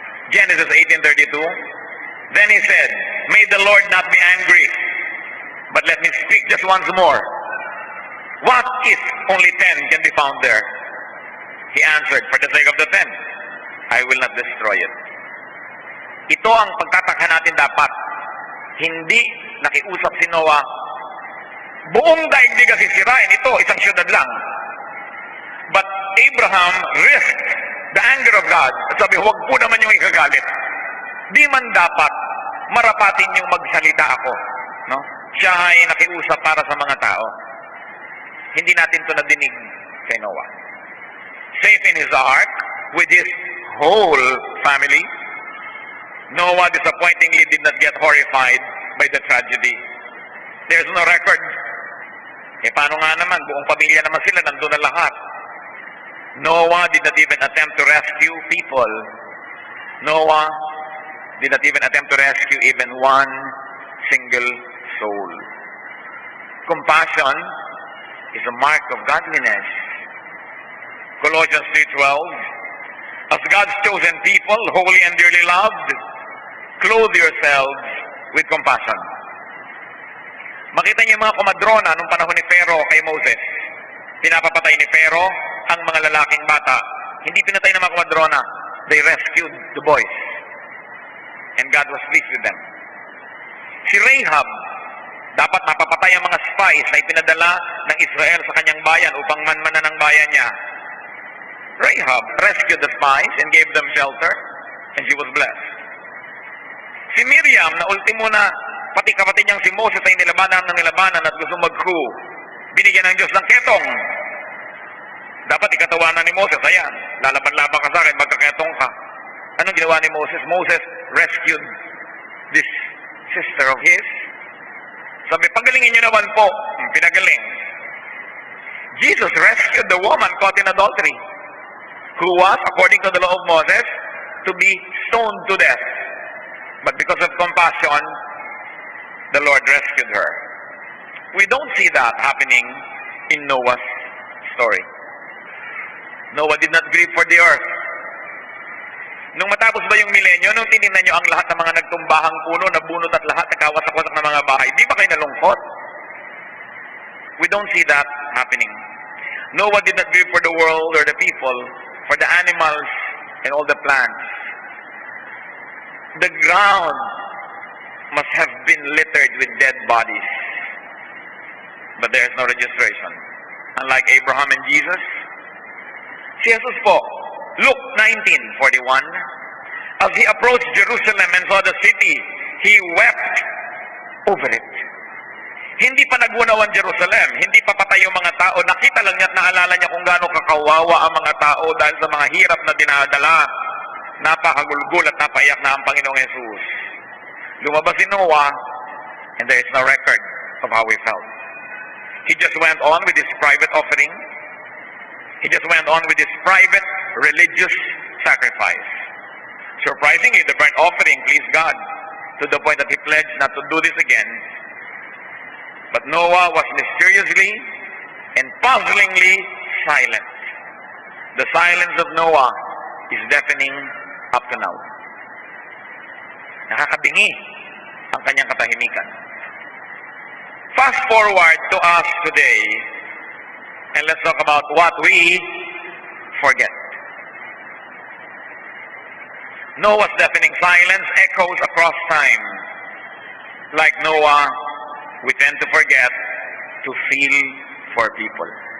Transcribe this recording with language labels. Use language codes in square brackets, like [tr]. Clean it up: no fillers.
[en] Genesis 18:32, then he said, may the Lord not be angry, but let me speak just once more. What if only 10 can be found there? He answered, for the sake of the 10, I will not destroy it. [tl] Ito ang pagtatakha natin dapat. Hindi nakiusap si Noah, buong daigdig ang sisirain, ito, isang syudad lang. [en] But Abraham risked the anger of God. [tl] Sabi, huwag po naman yung ikagalit. Di man dapat marapatin yung magsalita ako. No? Siya ay nakiusap para sa mga tao. Hindi natin ito nadinig kay Noah. [en] Safe in his ark, with his whole family, Noah disappointingly did not get horrified by the tragedy. There's no record. [tl] Paano nga naman? Buong pamilya naman sila, nandun na lahat. [en] Noah did not even attempt to rescue people. Noah did not even attempt to rescue even one single soul. Compassion is a mark of godliness. Colossians 3:12, as God's chosen people, holy and dearly loved, clothe yourselves with compassion. [tl] Makita niyo yung mga komadrona nung panahon ni Pharaoh kay Moses. Pinapapatay ni Pharaoh ang mga lalaking bata. Hindi pinatay ng mga komadrona. [en] They rescued the boys. And God was pleased with them. [tl] Si Rahab, dapat mapapatay ang mga spies na ipinadala ng Israel sa kanyang bayan upang manmanan ang bayan niya. [en] Rahab rescued the spies and gave them shelter, and she was blessed. [tl] Si Miriam, na ultimo na pati kapatid niyang si Moses ay nilabanan at gusto mag-coup, binigyan ng Diyos ng ketong. Dapat ikatawanan ni Moses, ayan, lalaban-laban ka sa akin, magkaketong ka. Anong ginawa ni Moses? [en] Moses rescued this sister of his. [tl] Sabi, pagalingin niyo naman po. Pinagaling. [en] Jesus rescued the woman caught in adultery, who was, according to the law of Moses, to be stoned to death. But because of compassion, the Lord rescued her. We don't see that happening in Noah's story. Noah did not grieve for the earth. [tl] Nung matapos ba yung milenyo, nung tinignan nyo ang lahat ng mga nagtumbahang puno, nabunot at lahat nagkawasak-wasak ng mga bahay, di ba kayo nalungkot? [en] We don't see that happening. Noah did not grieve for the world or the people, for the animals and all the plants. The ground must have been littered with dead bodies. But there is no registration. Unlike Abraham and Jesus, [tl] si Jesus po, [en] Luke 19:41, as he approached Jerusalem and saw the city, he wept over it. [tl] Hindi pa nagunaw ang Jerusalem, hindi pa patay yung mga tao, nakita lang niya at naalala niya kung gaano kakawawa ang mga tao dahil sa mga hirap na dinadala. Napakagulgul at napaiyak na ang Panginoong Jesus. Lumabas si Noah, [en] and there is no record of how he felt. He just went on with his private offering. He just went on with his private religious sacrifice. Surprisingly, the burnt offering pleased God to the point that he pledged not to do this again. But Noah was mysteriously and puzzlingly silent. The silence of Noah is deafening up to now. [tl] Nakakabingi ang kanyang katahimikan. [en] Fast forward to us today, and let's talk about what we forget. Noah's deafening silence echoes across time. Like Noah, we tend to forget to feel for people.